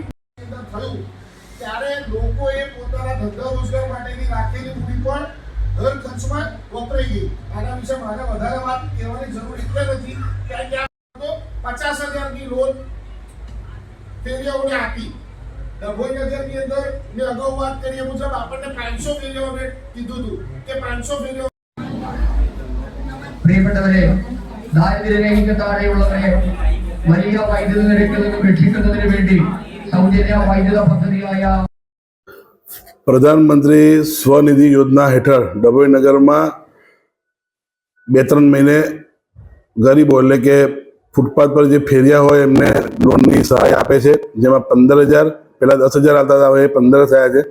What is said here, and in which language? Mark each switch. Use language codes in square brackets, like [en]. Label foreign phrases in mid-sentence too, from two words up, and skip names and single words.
[gu] થયું ત્યારે લોકોએ પોતાના ધંધા રોજગાર માટેની રાખેલી મૂડી પણ ઘર ખર્ચમાં વપરાઈ ગઈ. આના વિશે મારે વધારે વાત કહેવાની જરૂર એટલે નથી કે ત્યાં 50,000 ની લોન ફેરિયાઓને આપી. ડભોઈ નગરની અંદર મેં અગાઉ વાત કરી એ મુજબ આપણને 500 ફેરિયાઓને કીધું હતું કે 500 ફેરિયાઓ. [ml] പ്രിയപ്പെട്ടവരെ, ദാരിദ്ര്യരഹിതത്താഴെയുള്ളവരെ വലിയ വൈദ്യുത നിരക്കിൽ നിന്ന് രക്ഷിക്കുന്നതിന് വേണ്ടി സൗജന്യ വൈദ്യുത പദ്ധതിയായ [gu] પ્રધાનમંત્રી સ્વનિધિ યોજના હેઠળ ડભોઈ નગરમાં 2-3 મહિને ગરીબો એટલે કે ફૂટપાથ પર જે ફેરિયા હોય એમને લોનની સહાય આપે છે, જેમાં 15,000 પહેલાં 10,000 આવતા હતા, હવે 15 થયા છે.